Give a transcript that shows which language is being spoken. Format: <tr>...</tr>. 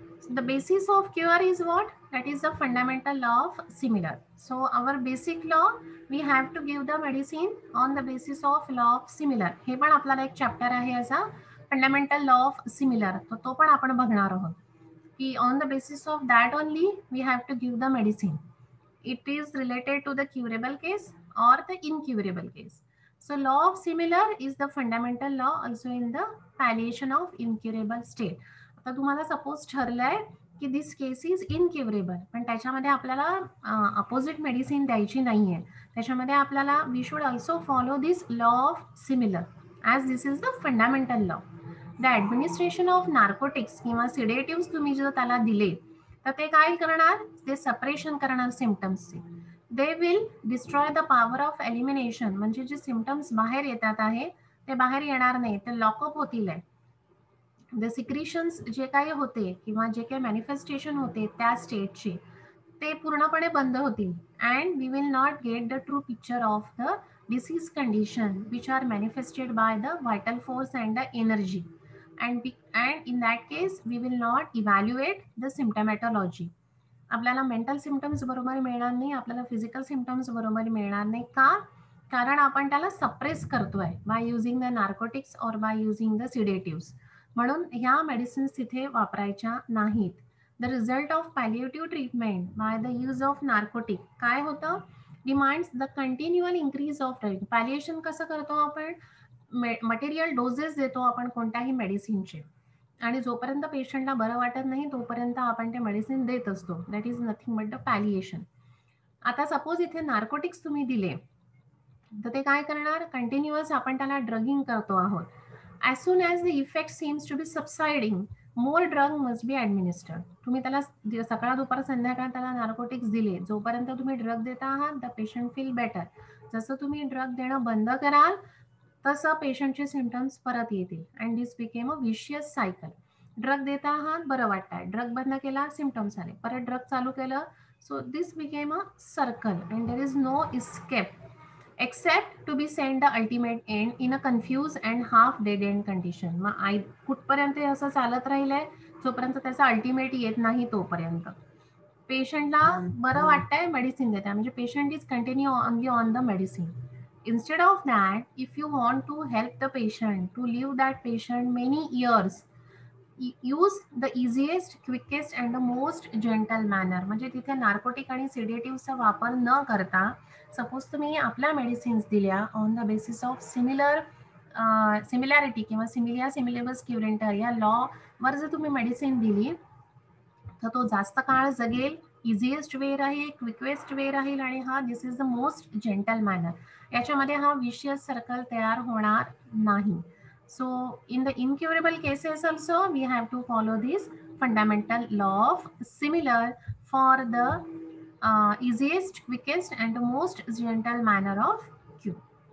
<en>The basis of cure is what? That is the fundamental law of similar. So our basic law, we have to give the medicine on the basis of law of similar.</en> <mr>हे पण आपल्याला एक chapter आहे असा</mr> <en>fundamental law of similar,</en> <mr>तो पण आपण बघणार आहोत की</mr> <en>On the basis of that only we have to give the medicine. It is related to the curable case or the incurable case. So law of similar is the fundamental law also in the palliation of incurable state.</en> <mr>आता तुम्हाला suppose ठरलंय की</mr> <en>this case is incurable,</en> <mr>पण त्याच्यामध्ये आपल्याला opposite medicine द्यायची नाहीये. त्याच्यामध्ये आपल्याला</mr> <en>We should also follow this law of similar as this is the fundamental law. The administration of narcotics</en> <mr>किंवा सिडेटिव्स तुम्ही जर त्याला दिले तर ते काय करणार? ते सपरेशन करणार सिम्पटम्सचे.</mr> <en>they will destroy the power of elimination,</en> <mr>म्हणजे जे सिम्पटम्स बाहेर येतात आहे ते बाहेर येणार नाही, ते लॉकअप होतील. द सिक्रिशन्स जे काही होते किंवा जे काही मॅनिफेस्टेशन होते त्या स्टेटचे ते पूर्णपणे बंद होतील</mr> <en>And we will not get the true picture of the disease condition which are manifested by the vital force and the energy, and in that case we will not evaluate the symptomatology.</en> <mr>आपल्याला mental symptoms बरोबर मिळणार नाही, आपल्याला physical symptoms बरोबर मिळणार नाही. का? कारण आपण त्याला सप्रेस करतोय</mr> <en>By using the narcotics और by using the sedatives.</en> <mr>म्हणून ह्या मेडिसिन्स तिथे वापरायच्या नाहीत.</mr> <en>the result of palliative treatment by the use of narcotic</en> <mr>काय होतं?</mr> <en>Demands the continual increase of rate.</en> <mr>पॅलिएशन कसं करतो आपण? मटेरियल डोजेस देतो आपण कोणत्याही मेडिसिनचे, आणि जोपर्यंत पेशंटला बरं वाटत नाही तोपर्यंत आपण ते मेडिसिन देत असतो.</mr> <en>That is nothing but the palliation.</en> <mr>आता सपोज इथे नार्कोटिक्स तुम्ही दिले तर ते काय करणार? कंटिन्युअस आपण त्याला ड्रगिंग करतो आहोत.</mr> <en>As soon as the effect seems to be subsiding more drug must be administered.</en> <mr>तुम्ही त्याला सकाळ दुपार संध्याकाळ त्याला नार्कोटिक्स दिले, जोपर्यंत तुम्ही ड्रग देता आहात</mr> <en>The patient feel better.</en> <mr>जसं तुम्ही ड्रग देणं बंद कराल तसं पेशंटचे सिम्पटम्स परत येतील</mr> <en>And this became a vicious cycle.</en> <mr>Drug देता आहात, बरं वाटतंय, ड्रग बंद केला, सिम्पटम्स आले, परत ड्रग चालू केलं.</mr> <en>So this became a circle and there is no escape except to be sent the ultimate end in a confused and half dead end condition.</en> <mr>मग कुठपर्यंत असं चालत राहिलंय? जोपर्यंत त्याचा अल्टिमेट येत नाही तोपर्यंत. पेशंटला बरं वाटतंय, मेडिसिन देताय, म्हणजे</mr> <en>Patient is continue only on the medicine. Instead of that, if you want to help the patient to live that patient many years, use the easiest, quickest and the most gentle manner.</en> <mr>म्हणजे तिथे narcotic आणि सिडेटिव्हचा वापर न करता suppose तुम्ही आपल्या medicines दिल्या</mr> <en>on the basis of similarity</en> <mr>किंवा</mr> <la>सिमिलिया सिमिलेबस क्युरेंटर</la> <mr>या लॉवर जर तुम्ही मेडिसिन दिली तर तो जास्त काळ जगेल, इझिएस्ट वे राहील, क्विकेस्ट वे राहील, आणि हा</mr> <en>This is the most gentle manner.</en> <mr>याच्यामध्ये हा विशियस सर्कल तयार होणार नाही.</mr> <en>So in the incurable cases also we have to follow this fundamental law of similar for the easiest, quickest and the most gentle manner of cure.</en>